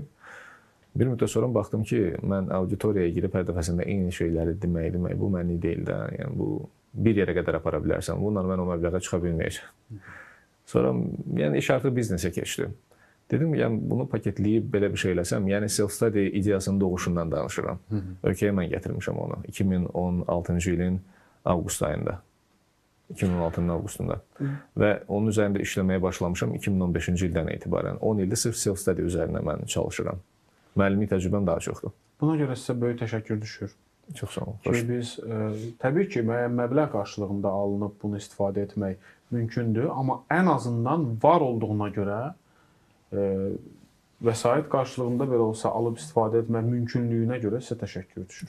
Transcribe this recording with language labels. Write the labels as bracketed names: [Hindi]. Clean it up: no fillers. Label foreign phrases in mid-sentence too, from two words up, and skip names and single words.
[Azerbaijani] Bir müddət sonra baxdım ki, mən auditoriyaya girib hər dəfəsində eyni şeyləri demək, bu mənlik deyil də. Yəni, bu bir yerə qədər apara bilərsən. Bununla mən o məbləğə çıxa bilməyəcəm. Sonra yəni, iş artıq biznesə keçdi. Dedim, yəni, bunu paketləyib belə bir şey eləsəm, yəni self-study ideyasının doğuşundan danışıram. Ölkəyə mən gətirmişəm onu. 2016-cı ilin avqust ayında. 2016-nın avqustunda. Və onun üzərində işləməyə başlamışam 2015-ci ildən etibarən. 10 ildir sırf self-study üzərində mən çalışıram. Müəllimlik təcrübəm daha çoxdur. Buna görə sizə böyük təşəkkür düşür. Çox sağ olun. Ki biz təbii ki, müəyyən məbləğ qarşılığında alınıb bunu istifadə etmək mümkündür, amma ən azından var olduğuna görə vəsait qarşılığında belə olsa alıb istifadə etmək mümkünlüyünə görə sizə təşəkkür düşür.